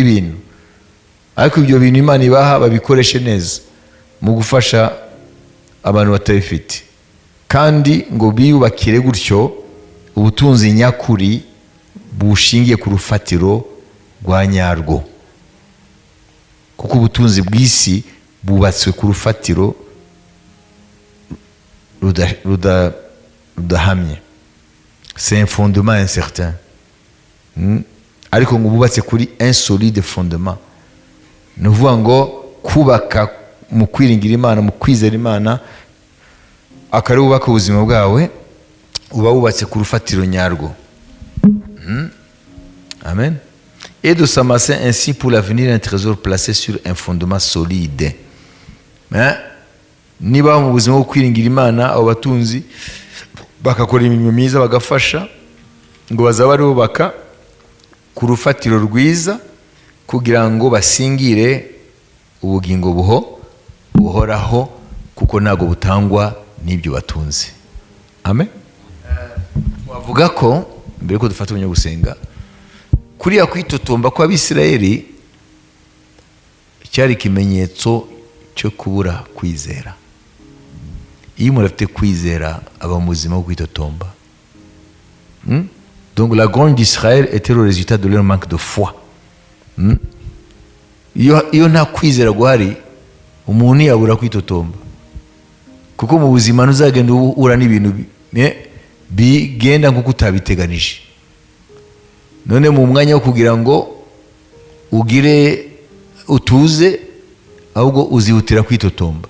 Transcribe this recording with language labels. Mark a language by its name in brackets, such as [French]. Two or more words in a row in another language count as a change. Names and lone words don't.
[Kinyarwanda] ibintu, ariko ibyo bintu Imana ibaha babikoreshe neza mu gufasha abantu batabifite, kandi ngo biyubakire gutyo ubutunzi nyakuri bushingiye ku rufatiro rwa nyarwo, kuko ubutunzi bw'isi bubatswe ku rufatiro rudahamye. [French] C'est un fondement incertain. [Kinyarwanda] Ariko ngo bubatse kuri [French] un solide fondement. [Kinyarwanda] Ni ukuvuga ngo kubaka mu kwiringira Imana, mu kwizera Imana, akari wubaka ubuzima bwawe, uba wubatse ku rufatiro nyarwo. Amen. [French] Et de s'amasser ainsi pour l'avenir un trésor placé sur un fondement solide. [Kinyarwanda] Niba mu buzima bwo kwiringira Imana, abo batunzi bakakora imirimo myiza, bagafasha, ngo bazaba barubaka ku rufatiro rwiza kugira ngo basingire ubugingo buhoraho, kuko ntabwo butangwa n'ibyo batunze. Amen. Wavuga ko mbere ko dufata umwanya gusenga, kuriya kwitotomba kwa Abisirayeli cyari ikimenyetso cyo kubura kwizera. Iyo umuntu afite kwizera aba mu buzima bwo kwitotomba. [French] Donc la grogne d'Israël était le résultat de leur manque de foi. [Kinyarwanda] Iyo nta kwizera guhari, umuntu yabura kwitotomba, kuko mu buzima ntuzagenda uhura n'ibintu bigenda nk'uko utabiteganije. None mu mwanya wo kugira ngo ugire utuze, ahubwo uzihutira kwitotomba.